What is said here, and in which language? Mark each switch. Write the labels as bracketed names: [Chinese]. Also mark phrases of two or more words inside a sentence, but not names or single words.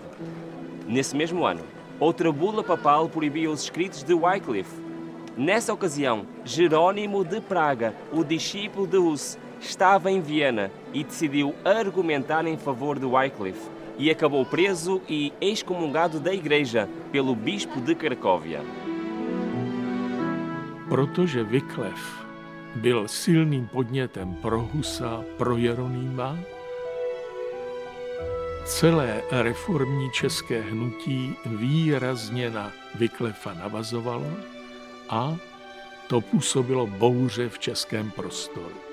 [Portuguese] Nesse mesmo ano, outra bula papal proibia os escritos de Wycliffe. Nessa ocasião, Jerônimo de Praga, o discípulo de Hus, estava em Viena e decidiu argumentar em favor de Wycliffe e acabou preso e excomungado da igreja pelo bispo de Cracóvia. [Czech] Protože Wycliffe byl silným podnětem pro Husa, pro Jeronýma, celé reformní české hnutí výrazně na Wycliffa navazovalo a to působilo bouře v českém prostoru.